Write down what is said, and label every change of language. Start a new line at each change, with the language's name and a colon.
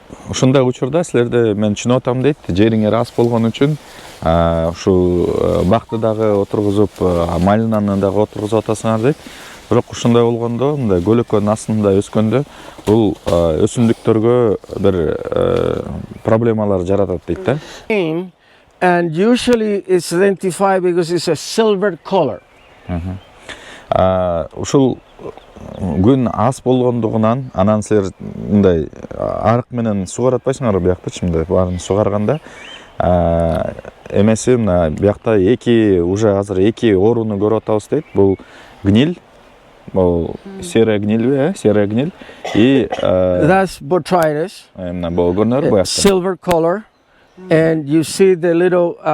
Kyrgyz: Ушундай учурда силерде мен түшүнүп атам дейт, жериңер аз болгон үчүн ушул бакты дагы отургузуп, малинаны дагы отургузуп атасыңар дейт. Бирок ушундай болгондо, мындай көлөкөнүн астында өскөндө бул өсүмдүктөргө бир проблемалар жаратат дейт да.
English: And usually it's identified because it's a silver color.
Kyrgyz: Ушул күн аз болгондугунан анан силер мындай арык менен сугаратпайсыңар биякчы, мындай баарын сугарганда эмеси мына биякта уже азыр 2 ооруну көрүп атабыз дейт. Бул
Russian: гниль, бул серая гниль, серая гниль и
English: That's botrytis.
Kyrgyz: Мына бул көрүнөр буякта.
English: Silver color, and you see the little.